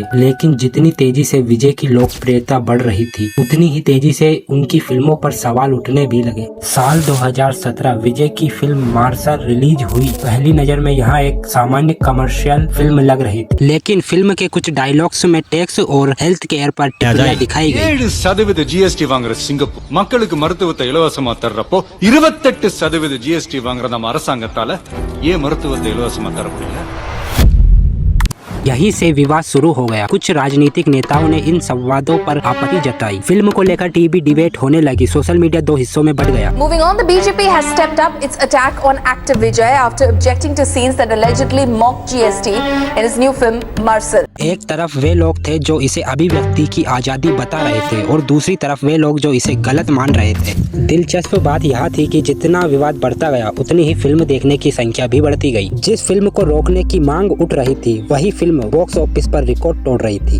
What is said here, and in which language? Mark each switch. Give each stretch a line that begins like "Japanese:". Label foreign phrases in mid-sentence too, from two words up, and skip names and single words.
Hindi: लेकिन जितनी तेजी से विजय की लोकप्रियता बढ़ रही थी उतनी ही तेजी से उनकी फिल्मों पर सवाल उठने भी लगे। साल 2017 विजय की फिल्म मार्शल रिलीज हुई। पहली नजर में यहाँ एक सामान्य
English: commercial film
Hindi: लग रही थी, लेकिन फिल्म के कुछ डायलॉग्स में टैक्स और
English: health care
Hindi: पर टिप्पणियां दिखाई गई।
Tamil: 7% GST வாங்குற சிங்கப்பூர் மக்களுக்கு மருத்துவத்தை இலவசமா தர்றப்போ 28% GST வாங்குற நம்ம அரசாங்கத்தால ஏன் மருத்துவத்தை இலவசமா தர முடியல?
Hindi: यहीं से विवाद शुरू हो गया। कुछ राजनीतिक नेताओं ने इन संवादों पर आपत्ति जताई। फिल्म को लेकर
English: TV debate
Hindi: होने लगी।
English: social media
Hindi: दो हिस्सों में बढ़ गया।
English: Moving on, the BJP has stepped up its attack on actor Vijay after objecting to scenes that allegedly mock GST in his new film Marshal.
Hindi: एक तरफ वे लोग थे जो इसे अभिव्यक्ति की आजादी बता रहे थे और दूसरी तरफ वे लोग जो इसे गलत मान रहे थे। दिलचस्प बात यह थी कि जितना विवाद बढ़ता गया उतनी ही फिल्म देखने की संख्या भी बढ़ती गई। जिस फिल्म को रोकने की मांग उठ रही थी वही फिल्म
English: box office
Hindi: पर रिकॉर्ड तोड़ रही थी।